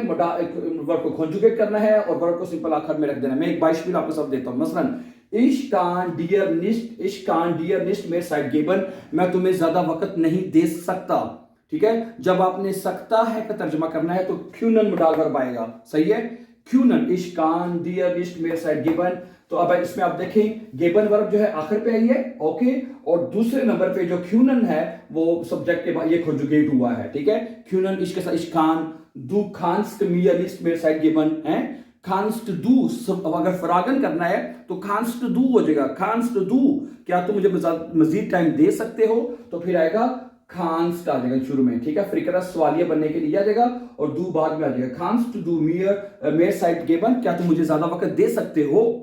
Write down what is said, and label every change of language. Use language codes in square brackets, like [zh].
[hi] Verb को conjugate करना है और वर्ब को सिंपल आखिर में रख देना है। मैं एक beispiel आपको सब देता हूं। मसलन [de] ich kann dir nicht mehr Zeit geben, [hi] मैं तुम्हें ज्यादा वक्त नहीं दे सकता, ठीक है। जब आपने सकता है का तर्जुमा करना है तो क्यूनन मोडाल वर्ब आएगा, सही है। [de] क्यूनन, ich kann dir nicht mehr Zeit geben। [hi] तो अब इसमें आप देखें गेबन वर्ब जो है आखिर पे आई है, ओके। और दूसरे नंबर पे जो क्यूनन है वो सब्जेक्ट के बाद ये कंजुगेट हुआ है, ठीक है। [de] क्यूनन इश्क [hi] के साथ [de] ich kann, du kannst mir nicht mehr Zeit geben है। kannst du, [hi] अब अगर फरागन करना है तो kannst du हो जाएगा, kannst du, क्या तुम मुझे मजीद टाइम दे सकते हो, तो फिर आएगा kannst आ जाएगा शुरू में, ठीक है। फ्रिकरा सवालिया बनने के लिए आ जाएगा और du बाद में आ जाएगा। [de] kannst du mir Zeit geben, [hi] क्या तुम मुझे ज्यादा वक्त दे सकते हो।